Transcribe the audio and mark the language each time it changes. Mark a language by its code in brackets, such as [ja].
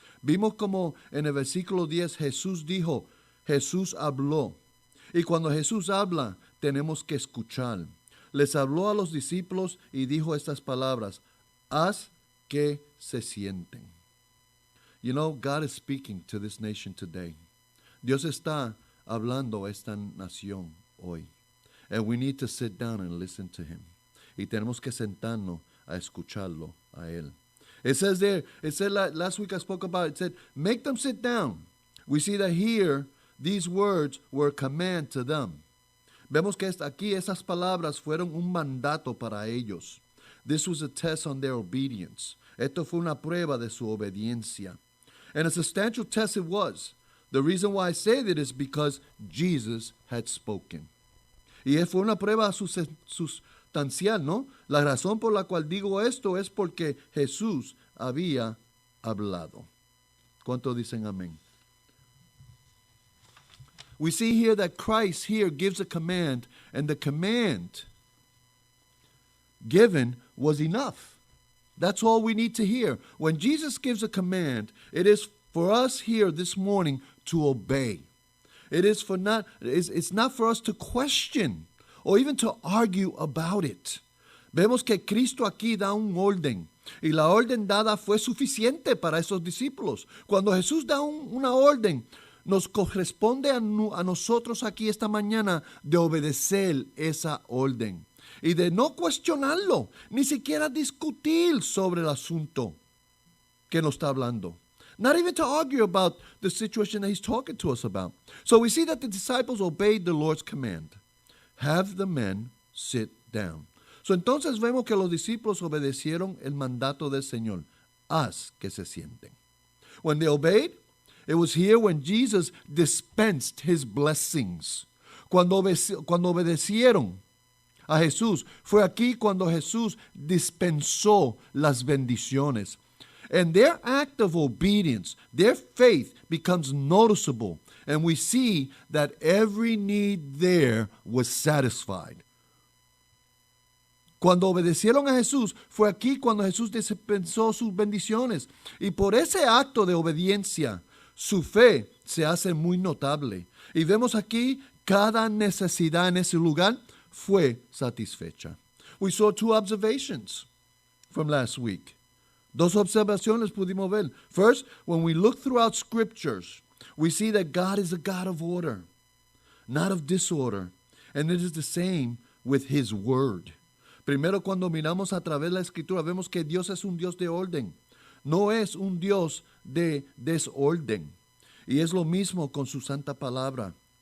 [es] Vimos como en el versículo 10 Jesús dijo, Jesús habló. Y cuando Jesús habla, tenemos que escuchar. Les habló a los discípulos y dijo estas palabras, haz que se sienten. [en] You know, God is speaking to this nation today. [es] Dios está hablando a esta nación hoy. [en] And we need to sit down and listen to him. [es] Y tenemos que sentarnos a escucharlo a él. [en] It says there, last week I spoke about, it said, make them sit down. We see that here, these words were a command to them. [es] Vemos que aquí esas palabras fueron un mandato para ellos. [en] This was a test on their obedience. [es] Esto fue una prueba de su obediencia. [en] And a substantial test it was. The reason why I say that is because Jesus had spoken. [es] Y fue una prueba sustancial, ¿no? La razón por la cual digo esto es porque Jesús había hablado. ¿Cuántos dicen amén? [en] We see here that Christ here gives a command, and the command given was enough. That's all we need to hear. When Jesus gives a command, it is for us here this morning to obey. It's not for us to question or even to argue about it. [es] Vemos que Cristo aquí da un orden, y la orden dada fue suficiente para esos discípulos. Cuando Jesús da una orden, nos corresponde a nosotros aquí esta mañana de obedecer esa orden y de no cuestionarlo, ni siquiera discutir sobre el asunto que nos está hablando. [en] Not even to argue about the situation that he's talking to us about. So we see that the disciples obeyed the Lord's command. Have the men sit down. [es] So entonces vemos que los discípulos obedecieron el mandato del Señor. Haz que se sienten. [en] When they obeyed, it was here when Jesus dispensed his blessings. [es] Cuando obedecieron a Jesús, fue aquí cuando Jesús dispensó las bendiciones. [en] And their act of obedience, their faith becomes noticeable. And we see that every need there was satisfied. [es] Cuando obedecieron a Jesús, fue aquí cuando Jesús dispensó sus bendiciones. Y por ese acto de obediencia, su fe se hace muy notable. Y vemos aquí cada necesidad en ese lugar fue satisfecha. [en] We saw two observations from last week. [es] Dos observaciones pudimos ver. [en] First, when we look throughout scriptures, we see that God is a God of order, not of disorder. And it is the same with his word. [es] Primero, cuando miramos a través de la escritura, vemos que Dios es un Dios de orden. No es un Dios de desorden. Y es lo mismo con su santa palabra.